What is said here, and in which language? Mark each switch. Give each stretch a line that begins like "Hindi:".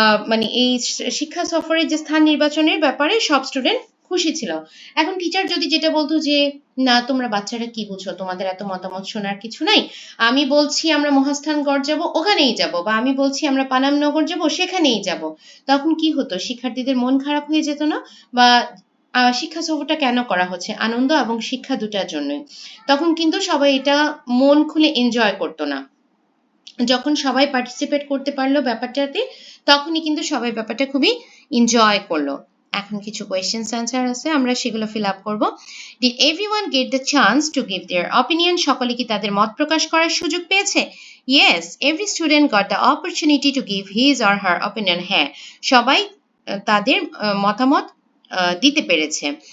Bangla: মানে এই শিক্ষা সফরের যে স্থান নির্বাচনের ব্যাপারে সব স্টুডেন্ট খুশি ছিল। এখন টিচার যদি যেটা বলতো যে না তোমরা বাচ্চারা কি বুঝো, তোমাদের এত মতামত শোনার কিছু নাই, আমি বলছি আমরা মহাস্থানগড় যাব, ওখানেই যাব, বা আমি বলছি আমরা পানামনগর যাব, সেখানেই যাব, তখন কি হতো, শিক্ষার্থীদের মন খারাপ হয়ে যেত না? বা শিক্ষা সফরটা কেন করা হচ্ছে, আনন্দ এবং শিক্ষা দুটার জন্যই, তখন কিন্তু সবাই এটা মন খুলে এনজয় করতো না। যখন সবাই পার্টিসিপেট করতে পারলো ব্যাপারটাতে, তখনই কিন্তু সবাই ব্যাপারটা খুবই এনজয় করলো। এখন কিছু কোয়েশ্চেন্স অ্যান্সার আছে, আমরা সেগুলো ফিল আপ করবো।
English: Did everyone get the chance to give their opinion?
Bangla: সকলে কি তাদের মত প্রকাশ করার সুযোগ পেয়েছে?
English: Yes, every student got the opportunity to give his or her opinion.
Bangla: হ্যাঁ, সবাই তাদের মতামত দিতে পেরেছে।